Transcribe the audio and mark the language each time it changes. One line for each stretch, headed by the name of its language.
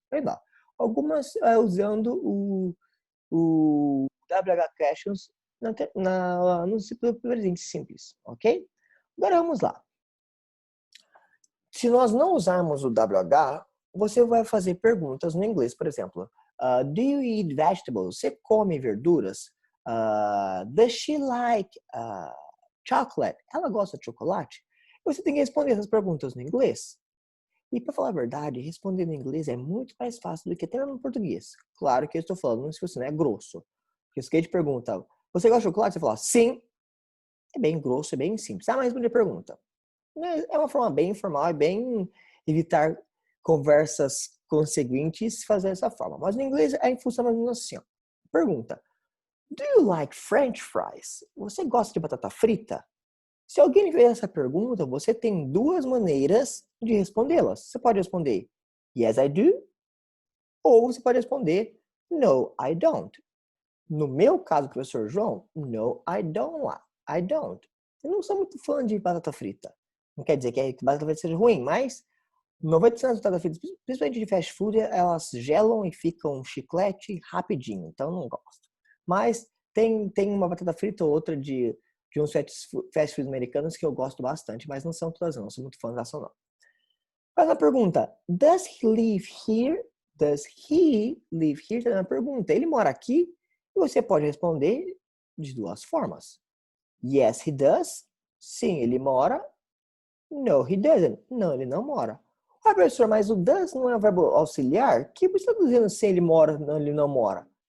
Portuguese: Vendo lá. Algumas usando o WH Questions no presente simples, ok? Agora vamos lá. Se nós não usarmos o WH, você vai fazer perguntas no inglês, por exemplo.
English: Do you eat vegetables? Você come verduras? Does she like chocolate?
Portuguese: Ela gosta de chocolate? Você tem que responder essas perguntas no inglês. E para falar a verdade, responder no inglês é muito mais fácil do que até no português. Claro que eu estou falando se você não é grosso. Porque se alguém te pergunta, você gosta de chocolate? Você fala, sim. É bem grosso, é bem simples. Mas responder a pergunta. É uma forma bem informal, é bem evitar conversas conseguintes fazer dessa forma. Mas no inglês funciona mais ou menos assim. Ó.
English: Pergunta: do you like French fries?
Portuguese: Você gosta de batata frita? Se alguém lhe fizer essa pergunta, você tem duas maneiras de respondê-las. Você pode responder
English: yes, I do,
Portuguese: ou você pode responder
English: no, I don't.
Portuguese: No meu caso, professor João,
English: no, I don't like. I don't.
Portuguese: Eu não sou muito fã de batata frita. Não quer dizer que batata frita seja ruim, mas 90% das batatas fritas, principalmente de fast food, elas gelam e ficam chiclete rapidinho. Então, eu não gosto. Mas tem uma batata frita ou outra de uns fast foods americanos que eu gosto bastante, mas não são todas não. Sou muito fã dessa não. Mas a pergunta,
English: does he live here? Does he live here?
Portuguese: Tá na pergunta. Ele mora aqui? E você pode responder de duas formas.
English: Yes, he does.
Portuguese: Sim, ele mora.
English: No, he doesn't.
Portuguese: Não, ele não mora. Ah, professor, mas o does não é um verbo auxiliar? Que você está dizendo se ele mora ou ele não mora?